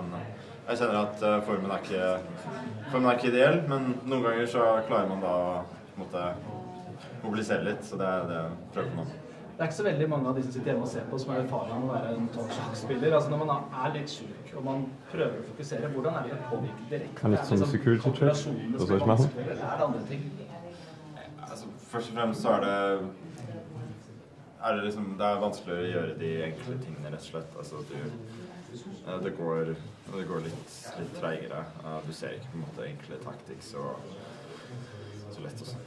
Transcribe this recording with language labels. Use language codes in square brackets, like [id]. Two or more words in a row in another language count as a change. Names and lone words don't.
[no] Men jeg kjenner at formen er ikke ideell, men noen ganger så klarer man da å mobilisere litt, så det er det jeg prøver på nå. Det er ikke så veldig mange av de som sitter hjemme og ser på som er erfaring med å være en toppsjakkspiller. Altså når man er litt syk og man prøver å fokusere, hvordan er det å påvirke direkte? [de] Kan ich zum [en] Security Check? [de] Was soll ich machen? [no] Eller er det andre ting? Altså, først og fremst så er det liksom, det er vanskelig å gjøre de enkle tingene rett og slett. Altså, det går litt treigere. Du ser ikke på en måte enkle taktiks og så lett også.